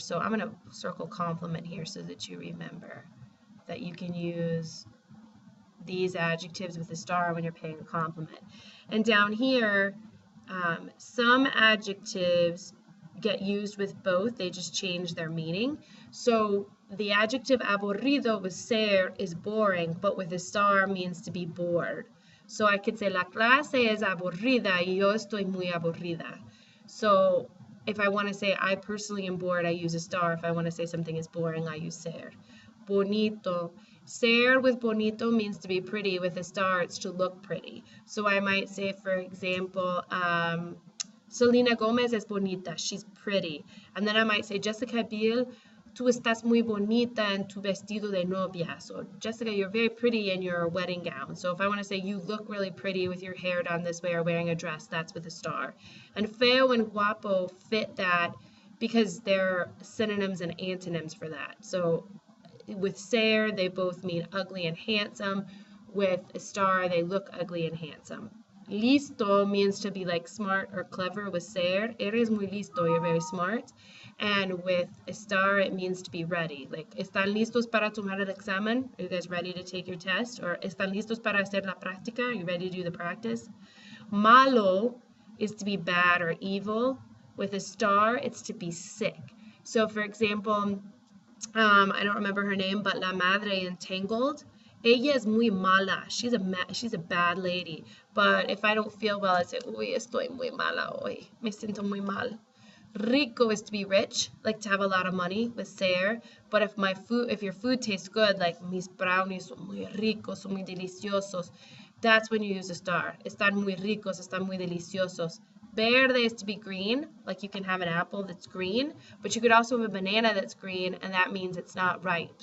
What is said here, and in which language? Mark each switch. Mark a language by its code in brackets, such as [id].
[en] So I'm going to circle compliment here so that you remember that you can use these adjectives with estar when you're paying a compliment. And down here, some adjectives get used with both, they just change their meaning. So the adjective aburrido with ser is boring, but with estar means to be bored. So I could say [es] la clase es aburrida y yo estoy muy aburrida. [en] So if I want to say I personally am bored, I use estar. If I want to say something is boring, I use ser. Bonito. Ser with bonito means to be pretty. With estar, it's to look pretty. So I might say, for example, [es] Selena Gomez es bonita. [en] She's pretty. And then I might say, [es] Jessica Biel, tú estás muy bonita en tu vestido de novia. [en] So Jessica, you're very pretty in your wedding gown. So if I want to say you look really pretty with your hair done this way or wearing a dress, that's with estar. And feo and guapo fit that because they're synonyms and antonyms for that. So with ser, they both mean ugly and handsome. With estar, they look ugly and handsome. Listo means to be like smart or clever with ser. [es] Eres muy listo, [en] you're very smart. And with estar, it means to be ready. [es] Like, ¿están listos para tomar el examen? [en] Are you guys ready to take your test? [es] Or ¿están listos para hacer la práctica? [en] Are you ready to do the practice? Malo is to be bad or evil. With estar, it's to be sick. So, for example, I don't remember her name, but La Madre in Tangled. [es] Ella es muy mala. [en] She's a bad lady. But if I don't feel well, I say, uy, [es] estoy muy mala hoy. Me siento muy mal. [en] Rico is to be rich, like to have a lot of money with ser. But if your food tastes good, like [es] mis brownies son muy ricos, son muy deliciosos, [en] that's when you use estar. [es] Están muy ricos, están muy deliciosos. [en] Verde is to be green, like you can have an apple that's green, but you could also have a banana that's green, and that means it's not ripe.